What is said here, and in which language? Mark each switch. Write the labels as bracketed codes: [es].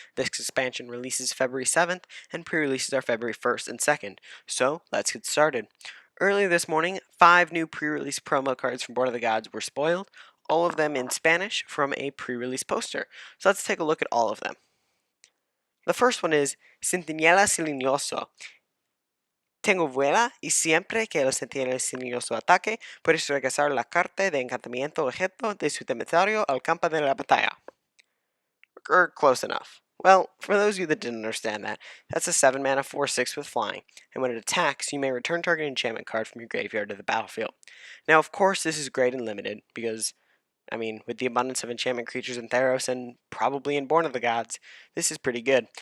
[en] This expansion releases February 7th, and pre-releases are February 1st and 2nd, so let's get started. Earlier this morning, 5 new pre-release promo cards from Born of the Gods were spoiled, all of them in Spanish from a pre-release poster. So let's take a look at all of them. The first one is Centinela Silencioso. [es] Tengo vuela y siempre que el centinela silencioso ataque, puedes regresar la carta de encantamiento objeto de su cementerio al campo de la batalla. [en] Close enough. Well, for those of you that didn't understand that, that's a 7 mana 4/6 with flying, and when it attacks, you may return target enchantment card from your graveyard to the battlefield. Now, of course, this is great and limited, because with the abundance of enchantment creatures in Theros and probably in Born of the Gods, this is pretty good.